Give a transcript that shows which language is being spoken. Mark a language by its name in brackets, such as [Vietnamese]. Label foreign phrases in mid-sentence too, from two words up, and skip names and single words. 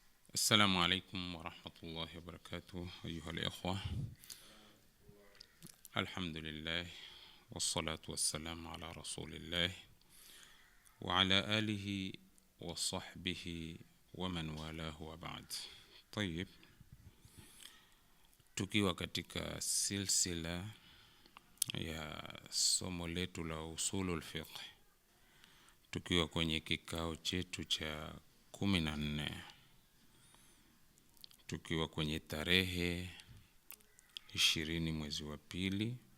[Arabic] السلام عليكم ورحمة الله وبركاته أيها الإخوة. الحمد لله والصلاة والسلام على رسول الله وعلى آله وصحبه ومن والاه وبعد. طيب, [Swahili] tukiwa katika silsila ya somo letu la [Arabic] أصول الفقه, [Swahili] tukiwa kwenye kikao chetu cha 14, tukiwa kwenye tarehe 20 mwezi wa pili